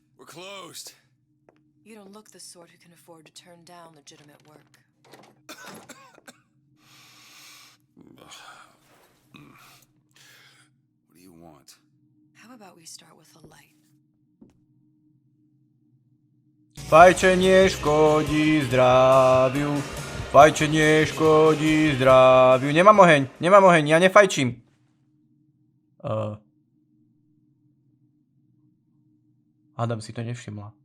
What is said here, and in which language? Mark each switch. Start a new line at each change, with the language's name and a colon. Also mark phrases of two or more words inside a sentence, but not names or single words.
English: closed. You don't look the sort who can afford to turn down legitimate work. What do you want? How about we start with a light?
Slovak: Fajčenie škodí zdraviu. Fajčenie škodí zdraviu. Nemám oheň, ja nefajčím. Adam si to nevšimla.